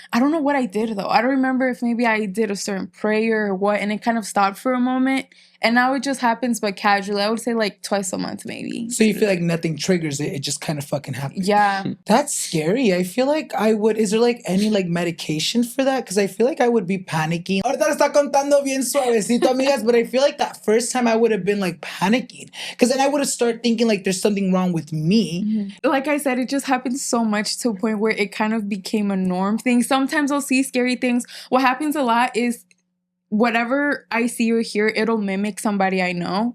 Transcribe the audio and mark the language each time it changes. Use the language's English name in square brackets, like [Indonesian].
[English] I don't know what I did though. I don't remember if maybe I did a certain prayer or what, and it kind of stopped for a moment. And now it just happens, but casually. I would say like twice a month, maybe. So you feel like nothing triggers it. It just kind of fucking happens. Yeah. That's scary. I feel like I would... Is there like any like medication for that? Because I feel like I would be panicking. [Spanish] Ahorita lo está contando bien suavecito, amigas. [English] But I feel like that first time I would have been like panicking. Because then I would have started thinking like there's something wrong with me. Like I said, it just happens so much to a point where it kind of became a norm thing. Sometimes I'll see scary things. What happens a lot is whatever I see or hear, it'll mimic somebody I know.